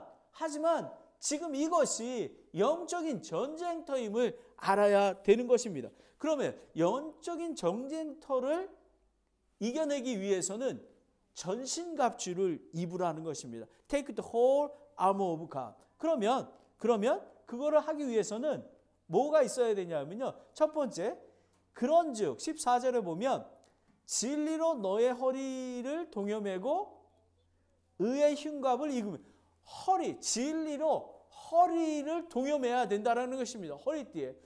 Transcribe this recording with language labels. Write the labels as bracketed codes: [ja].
[ko] 하지만 지금 이것이 영적인 전쟁터임을 알아야 되는 것입니다. 그러면 영적인 전쟁터를 이겨내기 위해서는 전신갑주를 입으라는 것입니다. [en] Take the whole armor of God. [ko] 그러면 그거를 하기 위해서는 뭐가 있어야 되냐면요. 첫 번째, 그런즉 14절에 보면 진리로 너의 허리를 동여매고 의의 흉갑을 입으며 진리로 허리를 동여매야 된다는 것입니다. 허리띠에.